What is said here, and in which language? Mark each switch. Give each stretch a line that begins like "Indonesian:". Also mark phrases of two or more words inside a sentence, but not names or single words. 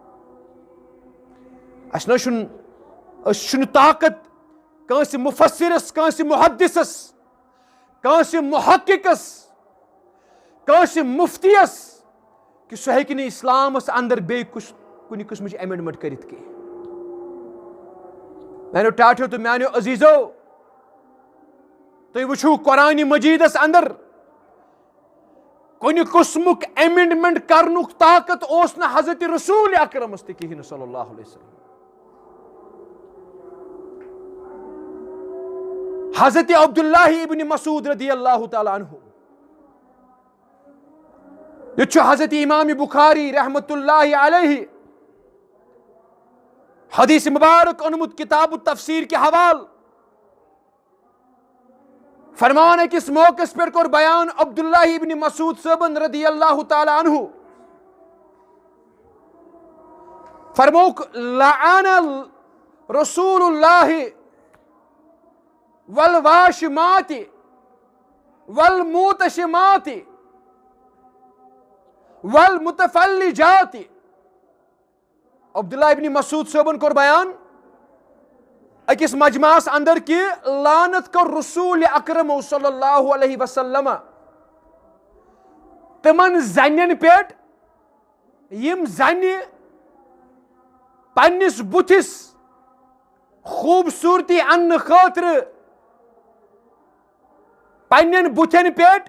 Kashmiri: अस ताकत कंस मुफस्सिरस, कंस मुहद्दिसस, कंस मुहक्किकस, कंस मुफ्तियस कि सह हेकि नह इस्लामस अंदर बे कुछ किस्मच एमेंडमेंट करित के। मैंने टाठो तो म्यानो अजीजो तुम वुचु कुरान मजीदस अंदर कुन किस्मुक एमेंडमेंट करनुक ताकत ओस न हजरत रसूल अकरमस ते कहीं
Arabic: صلى الله عليه وسلم.
Kashmiri: हजरत अब्दुल्लाह इब्न मसूद
Arabic: رضي الله تعالى عنه,
Kashmiri: यह हजरत इमाम बुखारी
Arabic: رحمة الله عليه
Kashmiri: हदीस मुबारक अनुमुत किताब तफसीर के हवाल
Urdu: फरमान है कि इस मौके पर
Kashmiri: कोर बयान अब्दुल्लाह इब्न मसूद सबन
Arabic: رضي الله تعالى عنه
Kashmiri: फरमौक
Arabic: لعن رسول الله والواشمات والمتوشمات والمتفلجات.
Kashmiri: अब्दुल्लाह इब्न मसूद सबन कोर बयान अकिस मजमास अंदर कि लानत कर रसूल अकरम
Arabic: صلى الله عليه وسلم
Kashmiri: तमन जन पे यम जन पन्निस बुथिस खूबसूरती अन्न खातिर पन्न बुथन पे